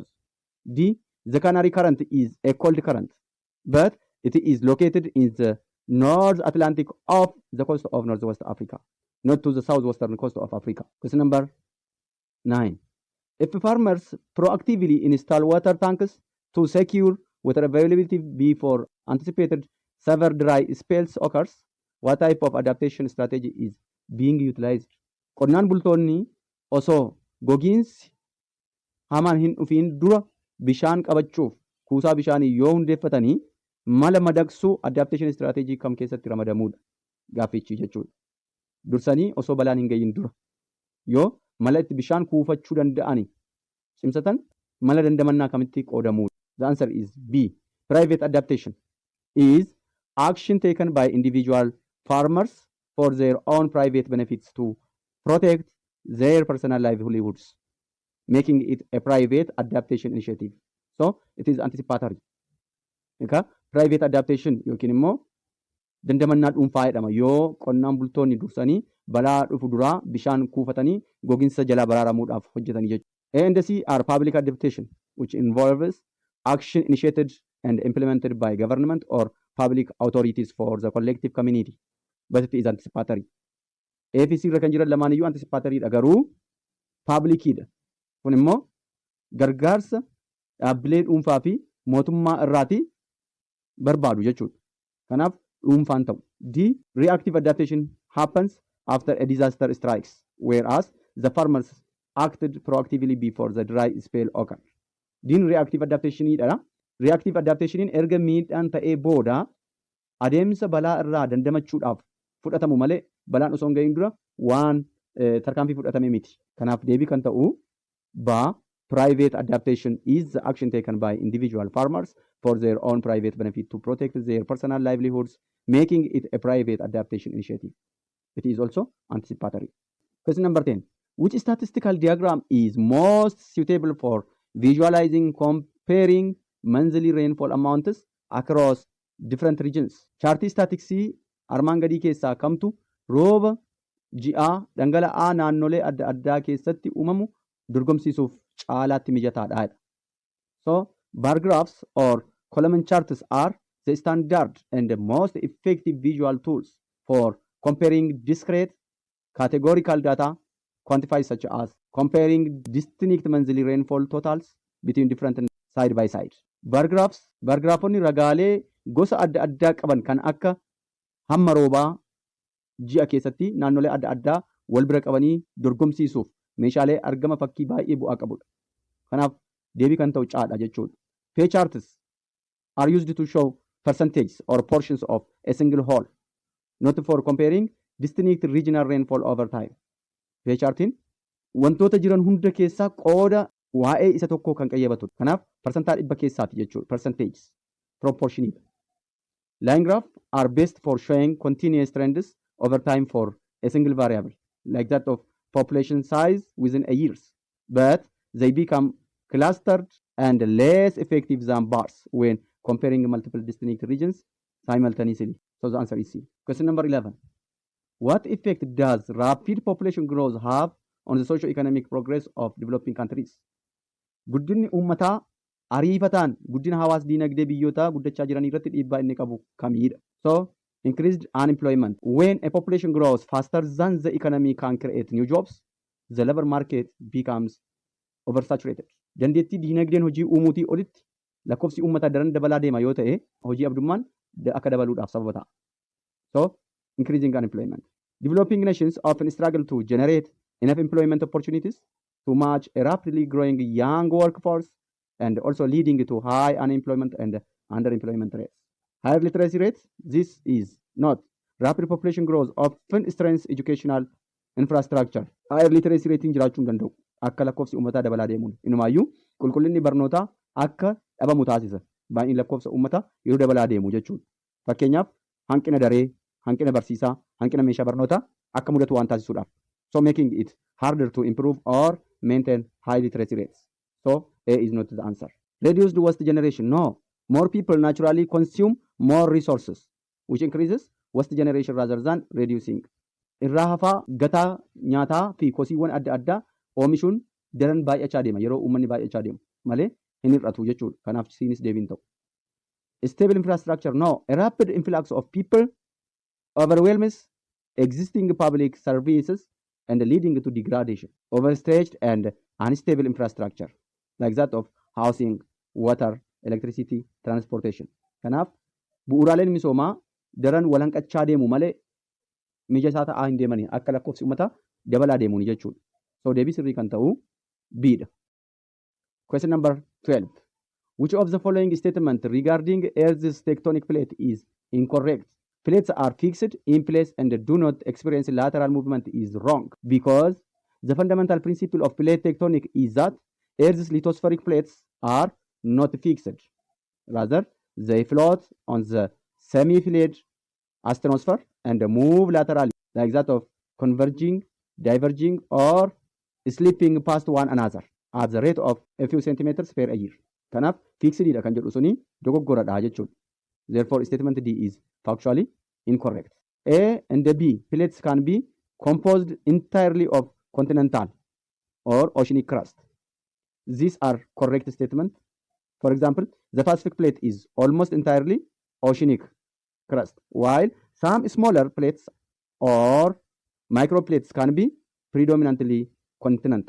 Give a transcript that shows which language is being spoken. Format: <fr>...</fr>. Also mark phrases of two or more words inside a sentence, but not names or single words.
<en>D, the Canary current is a cold current, but it is located in the North Atlantic off the coast of Northwest Africa, not to the southwestern coast of Africa. Question number 9. If farmers proactively install water tanks to secure water availability before anticipated severe dry spells occurs, what type of adaptation strategy is being utilized?</en> <om>Qonnaan bultoonni osoo gogiinsi hamaan hin dhufiin dura bishaan qabachuuf kuusaa bishaanii yoo hundeeffatanii mala madaqsuu</om> <en>adaptation strategy</en> <om>kam keessatti ramadamuudha gaaffichi jechuudha. Dursanii osoo balaan hin gahin dura yoo mala itti bishaan kuufachuu danda'ani cimsatan mala dandamannaa kamitti qoodamuudha.</om> <en>The answer is B. Private adaptation is action taken by individual farmers for their own private benefits to protect their personal livelihoods, making it a private adaptation initiative. So it is anticipatory. Okay? Private adaptation</en> <om>yookiin immoo dandamannaa dhuunfaa jedhama. Yoo qonnaan bultoonni dursanii balaa dhufu duraa bishaan kuufatanii gogiinsa jalaa baraaramuudhaaf hojjetanii jechuudha.</om> <en>A and C are public adaptation, which involves action initiated and implemented by government or public authorities for the collective community, but it is anticipatory.</en> <om>A fi C irra kan jiran lamaan iyyuu anticipatory dha, garuu public dha. Kun immoo gargaarsa dhaabbilee dhuunfaa fi mootummaa irraati barbaadu jechuudha. Kanaaf dhuunfaan ta'u.</om> <en>D. Reactive adaptation happens after a disaster strikes, whereas the farmers acted proactively before the dry spell occurred.</en> <om>Diin</om> <en>reactive adaptationiidha. Reactive adaptationiin</en> <om>erga miidhaan ta'ee booda adeemsa balaa irraa dandamachuudhaaf fudhatamu malee balaan osoo hin gahin dura waan tarkaanfii fudhatame miti. Kanaaf deebii kan ta'u ba</om> <en>private adaptation is the action taken by individual farmers for their own private benefit to protect their personal livelihoods, making it a private adaptation initiative. It is also anticipatory. Question number 10. Which statistical diagram is most suitable for visualizing comparing monthly rainfall amounts across different regions?</en> <om>Chartii statiksii armaan gadii keessaa kamtu rooba ji'aa dhangala'aa naannolee adda addaa keessatti uumamu dorgomsiisuuf caalaatti mijataadha.</om> <en>So, bar graphs or column charts are the standard and the most effective visual tools for comparing discrete categorical data quantified such as comparing distinct monthly rainfall totals between different side by side. Bar graphonni</en> <om>ragaalee gosa adda addaa qaban kan akka hamma roobaa ji'a keessatti naannolee adda addaa wal bira qabanii dorgomsiisuuf meeshaalee argama fakkii baay'ee bu'aa qabudha. Kanaaf deebii kan ta'u caadha jechuudha.</om> <en>Pay charts are used to show percentages or portions of a single whole, not for comparing distinct regional rainfall over time. Pay chartiin</en> <om>wantoota jiran hunda keessaa qooda waa'ee isa tokkoo kan qayyabatudha. Kanaaf parsantaa dhibba keessaati jechuudha.</om> <en>Percentages, proportionidha. Line graphs are best for showing continuous trends over time for a single variable, like that of population size within a years. But they become clustered and less effective than bars when comparing multiple distinct regions simultaneously. So the answer is C. Question number 11. What effect does rapid population growth have on the socio-economic progress of developing countries?</en> <om>Guddinni uummataa ariifataan guddina hawaas diinagdee biyyootaa guddachaa jiran irratti dhiibbaa inni qabu kamiidha?</om> <en>So, increased unemployment. When a population grows faster than the economy can create new jobs, the labor market becomes oversaturated.</en> <om>Dandeettii diinagdeen hojii uumuutii olitti lakkoofsi uummataa daran dabalaa deema yoo ta'e hojii abdummaan akka dabaluudhaaf sababa ta'a.</om> <en>So, increasing unemployment. Developing nations often struggle to generate enough employment opportunities to match a rapidly growing young workforce and also leading to high unemployment and underemployment rates. Higher literacy rates, this is not. Rapid population growth often strengthens educational infrastructure. Higher literacy rating</en> <om>jiraachuu hin danda'u. Akka lakkoofsi uummataa dabalaa deemuun. Inumaayyuu qulqullinni barnootaa akka dhabamu taasisa. Baay'inni lakkoofsa uummataa yeroo dabalaa deemu jechuudha. Fakkeenyaaf hanqina daree, hanqina barsiisaa, hanqina meeshaa barnootaa akka mudatu waan taasisuudhaaf.</om> <en>So making it harder to improve or maintain high literacy rates. So A is not the answer. Reduced waste generation. No. More people naturally consume more resources, which increases waste generation rather than reducing.</en> <om>Irraa hafaa gataa nyaataa fi kosiiwwan adda addaa oomishuun daran baay'achaa deema yeroo uummanni baay'achaa deemu malee hin hir'atu jechuudha. Kanaaf siinis deebiin ta'u.</om> <en>Stable infrastructure. No. A rapid influx of people overwhelms existing public services and leading to degradation. Overstretched and unstable infrastructure, like that of housing, water, electricity, transportation.</en> <om>Kanaaf bu'uuraaleen misoomaa daran walhanqachaa deemu malee mijataa ta'aa hin deemanii akka lakkoofsi uummataa dabalaa deemuun jechuudha. So deebii sirrii kan ta'u B'dha.</om> <en>Question number 12. Which of the following statement regarding Earth's tectonic plate is incorrect? Plates are fixed in place and do not experience lateral movement is wrong because the fundamental principle of plate tectonic is that Earth's lithospheric plates are not fixed. Rather, they float on the semi-fluid astrosphere and move laterally, like that of converging, diverging, or slipping past one another at the rate of a few centimeters per year.</en> <om>Kanaaf fixedidha kan jedhu suni dogoggoradha jechuudha.</om> <en>Therefore, statement D is factually incorrect. A and B plates can be composed entirely of continental or oceanic crust. These are correct statements. For example, the Pacific plate is almost entirely oceanic crust, while some smaller plates or microplates can be predominantly continental.</en>